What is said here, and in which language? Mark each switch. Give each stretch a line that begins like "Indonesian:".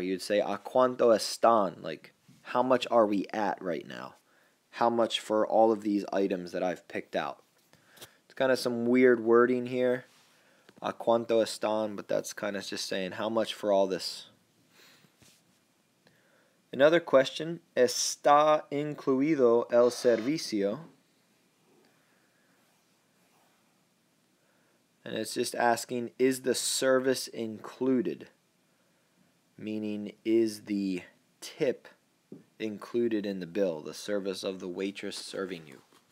English: You'd say,
Spanish: ¿A cuánto están?
English: Like, how much are we at right now? How much for all of these items that I've picked out? It's kind of some weird wording here.
Spanish: ¿A cuánto están?
English: But that's kind of just saying how much for all this. Another question.
Spanish: ¿Está incluido el servicio?
English: And it's just asking, is the service included? Meaning, is the tip included in the bill, the service of the waitress serving you?